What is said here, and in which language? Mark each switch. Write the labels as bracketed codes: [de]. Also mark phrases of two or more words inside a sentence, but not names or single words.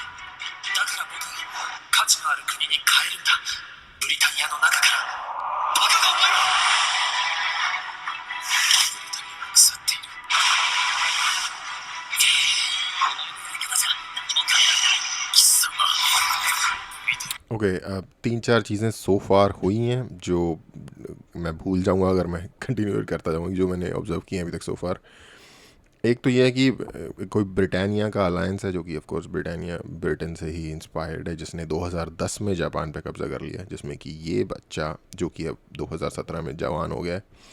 [ja] だから僕は価値のある国に変えるんだ。ブリタニアの中から。バカがお前は。ブリタニアが腐っている。お前のやり方じゃ何も変えられない。貴様。ブリタニア [hi] ओके तीन चार चीज़ें [en] so far [hi] हुई हैं जो मैं भूल जाऊंगा अगर मैं कंटिन्यू करता जाऊंगा, जो मैंने ऑब्जर्व किए हैं अभी तक [en] so far. [hi] एक तो ये है कि कोई ब्रिटानिया का अलायंस है जो कि [en] of course [hi] ब्रिटानिया ब्रिटेन से ही इंस्पायर्ड है, जिसने 2010 में जापान पे कब्ज़ा कर लिया, जिसमें कि ये बच्चा जो कि अब 2017 में जवान हो गया है,